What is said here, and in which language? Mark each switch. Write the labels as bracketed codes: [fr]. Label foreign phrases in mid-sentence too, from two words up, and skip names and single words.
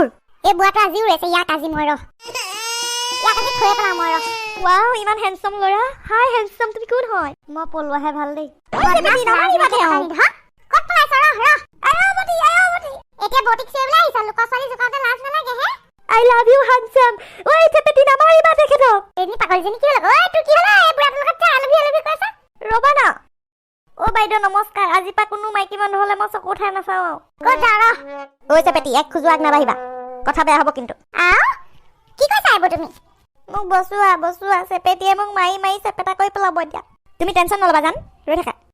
[as] এই বুঢ়াটো আজি উৰাইছে, ইয়াক আজি মই ইয়াক আজি থৈ পেলাম মই। ৱাও, ইমান হেণ্ডচাম ল'ৰা। হাই হেণ্ডচাম, তুমি কোন হয়? মই পলোৱাহে ভাল দেই। এতিয়া বটিক চিবলৈ আহিছা, লোকৰ ছোৱালী জোকাওঁতে লাজ নালাগে হে? [en] I love you handsome. [as] ঐ চেপেটি নামাৰিবা তেখেতক। এনি পাগলজনী কি হ'ল? ঐ তোৰ কি হ'ল? এই বুঢ়াটোৰ লগত [en] I love you [as] কৈছা? ৰ'বা না। বাইদেউ নমস্কাৰ, আজিৰ পৰা কোনো মাইকী মানুহ হ'লে মই চকু উঠাই নাচাওঁ আৰু। ক'ত যা ৰ? ঐ চেপেটি, এক খোজো আগ নাবাঢ়িবা, কথা বেয়া হ'ব কিন্তু। কি কৈছা এইবোৰ তুমি? মোক বচোৱা, চেপেটিয়ে মোক মাৰি চেপেটা কৰি পেলাব এতিয়া। তুমি টেনশ্যন নল'বা, জান, ৰৈ থাকা।